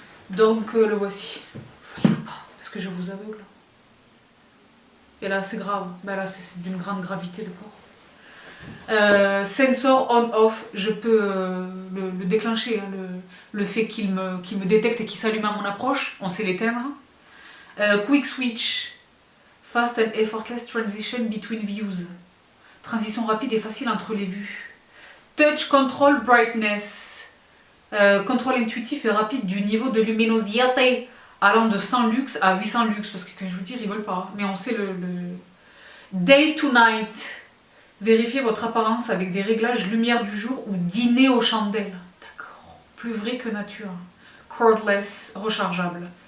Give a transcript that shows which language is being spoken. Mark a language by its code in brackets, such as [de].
[fr] Donc, le voici. Voyez pas, parce que je vous aveugle. Et là, c'est grave. Ben là, c'est d'une grande gravité, d'accord. [en] Sensor on-off, [fr] je peux le déclencher. Hein, le fait qu'il me détecte et qu'il s'allume à mon approche, on sait l'éteindre. [en] Quick switch, fast and effortless transition between views. [fr] Transition rapide et facile entre les vues. [en] Touch control brightness. [fr] Contrôle intuitif et rapide du niveau de luminosité allant de 100 lux à 800 lux. Parce que quand je vous dis, ils rigolent pas. Mais on sait le [en] day to night. [fr] Vérifiez votre apparence avec des réglages lumière du jour ou dîner aux chandelles. D'accord. Plus vrai que nature. [en] Cordless, rechargeable.